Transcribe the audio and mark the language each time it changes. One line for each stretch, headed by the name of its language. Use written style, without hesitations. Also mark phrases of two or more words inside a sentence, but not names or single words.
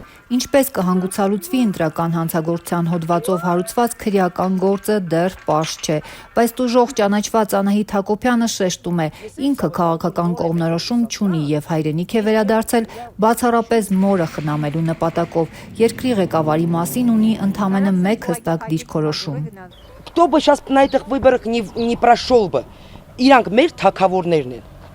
Armenian: Ինչպես կհանգուցալուծվի ընտրական հանցագործության հոդվածով հարուցված քրեական գործը դեռ պարզ չէ, բայց տուժող ճանաչված Անահիտ Հակոբյանը շեշտում է, ինքը քաղաքական կողմնորոշում չունի եւ հայրենիք է վերադարձել բացառապես մորը խնամելու նպատակով, երկրի ղեկավարի մասին ունի ընդամենը մեկ հստակ դիրքորոշում։
Russian: Кто бы сейчас на этих выборах не прошел бы,
Armenian: իրանք մեր թագավորներն են։